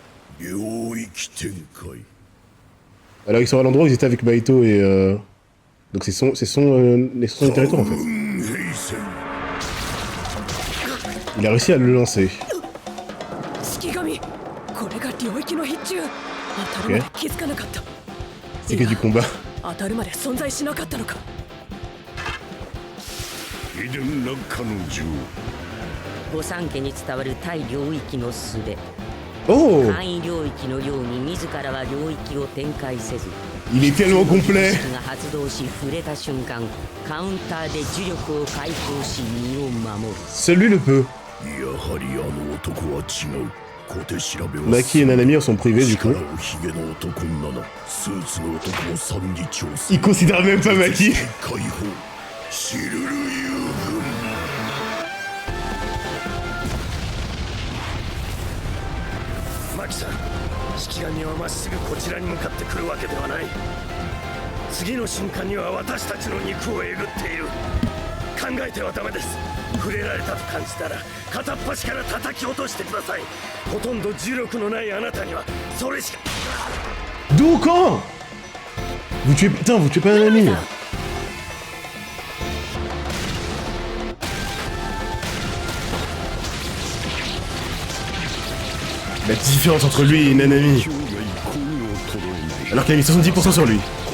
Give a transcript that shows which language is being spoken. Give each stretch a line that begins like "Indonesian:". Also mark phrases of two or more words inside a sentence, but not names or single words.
French: Alors ils sont à l'endroit où ils étaient avec Baito et Donc c'est son territoire en fait. Il a réussi à le lancer. Ok. C'est que du combat.
Japanese: 御三家に伝わる対領域の術。
French: Oh!
Japanese: 範囲領域のように自らは領域を展開せず、
French: Il est tellement complet!
Japanese: が発動し触れた瞬間、カウンターで呪力を解放し身を守る。
French: Celui le peut. Maki et Nanami en sont privés du coup. Il considère même pas Maki.
Japanese: Maki-san, 式神はまっすぐこちらに向かってくるわけではない。次の瞬間には私たちの肉をえぐっている。考えてはダメです。触れられたと感じたら片っ端から叩き落としてください。ほとんど重力のないあなたにはそれしか。
French: D'où quand? Vous tuez... Putain, vous tuez pas Nanami. La différence entre lui et Nanami. Alors qu'il a mis 70% sur lui.